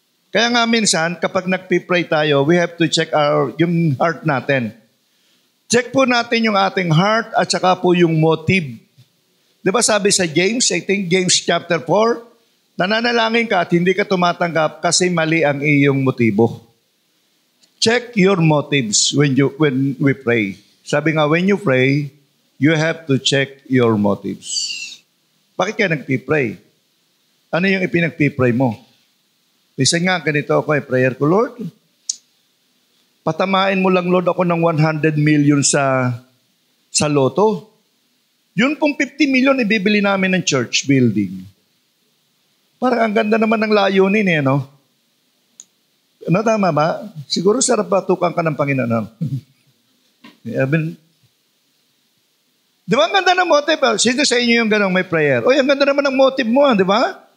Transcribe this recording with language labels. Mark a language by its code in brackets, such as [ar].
[tl] Kaya nga minsan, kapag nag-pray tayo, [en] we have to check [tl] yung heart natin. Check po natin yung ating heart at saka po yung motive. Di ba sabi sa James, I think James chapter 4, nananalangin ka at hindi ka tumatanggap kasi mali ang iyong motibo. [en] Check your motives when we pray. [tl] Sabi nga, [en] when you pray, you have to check your motives. [tl] Bakit ka nagpipray? Ano yung ipinagpipray mo? Isa nga, ganito ako prayer ko, Lord, patamain mo lang, Lord, ako ng 100 million sa loto. Yun pong 50 million ibibili namin ng church building. Parang ang ganda naman ng layunin no? Ano, tama ba? Siguro sarap batukan ka ng Panginoon. Di ba ang ganda ng motive? Sino sa inyo yung ganong may prayer? Ang ganda naman ng motive mo, di ba?